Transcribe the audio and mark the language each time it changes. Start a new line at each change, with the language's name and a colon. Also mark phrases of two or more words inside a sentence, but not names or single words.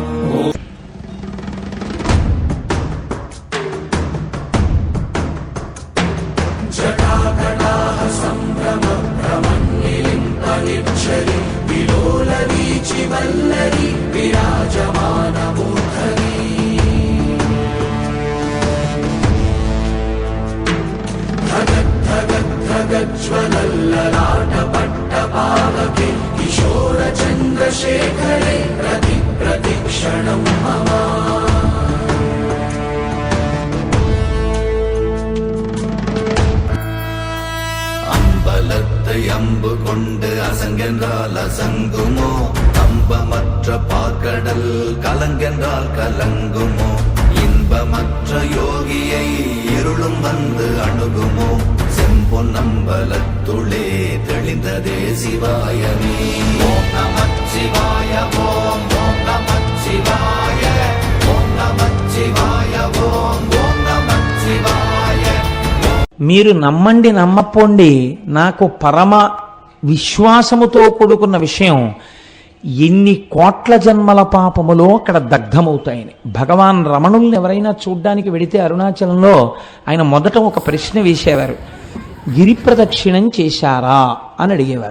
Sanskrit: జటాకటాహ సంభ్రమ భ్రమన్నిలింపనిచ్చరి విలోలవీచి వల్లరి విరాజమానమూర్ధని ధగద్ధగద్ధగజ్వలల్లలాట పట్టపావకే కిశోర చంద్రశేఖరే ప్రతి ప్రతిక్షణం మమ
Tamil: அம்பு கொண்டு அசங்கென்றால் அசங்குமோ, அம்பமற்ற பார்க்கடல் கலங்கென்றால் கலங்குமோ, இன்பமற்ற யோகியை இருளும் வந்து அணுகுமோ, செம்பொன்னம்பலத்துளே தெளிந்ததே சிவாயமே. ஓம் நமச்சிவாய ஓம் ஓம் நமச்சிவாய ஓம் நமச்சிவாய ஓம் ஓம் நமச்சிவாய.
Telugu: మీరు నమ్మండి నమ్మపోండి, నాకు పరమ విశ్వాసముతో కూడుకున్న విషయం, ఎన్ని కోట్ల జన్మల పాపములో అక్కడ దగ్ధమవుతాయని. భగవాన్ రమణుల్ని ఎవరైనా చూడ్డానికి వెడితే అరుణాచలంలో ఆయన మొదట ఒక ప్రశ్న వేసేవారు, గిరి ప్రదక్షిణం చేశారా అని అడిగేవారు.